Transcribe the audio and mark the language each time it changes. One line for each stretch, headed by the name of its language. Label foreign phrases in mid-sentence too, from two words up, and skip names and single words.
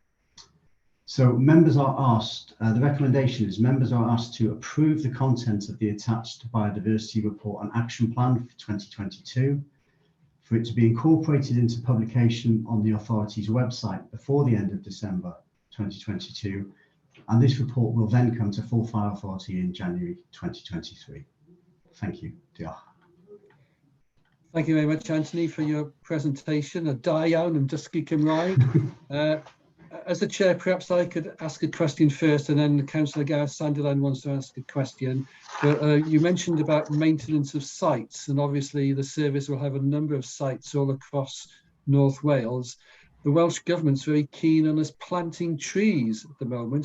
English: So members are asked, the recommendation is members are asked to approve the content of the attached biodiversity report and action plan for 2022, for it to be incorporated into publication on the authority's website before the end of December 2022, and this report will then come to full fire authority in January 2023. Thank you. Diolch. Thank you very much, Anthony, for your presentation.
Welsh: A da iawn yn dysgu Cymraeg.
English: As the chair, perhaps I could ask a question first, and then Councillor Gareth Sandilan wants to ask a question. But you mentioned about maintenance of sites, and obviously the service will have a number of sites all across North Wales. The Welsh Government's very keen on us planting trees at the moment.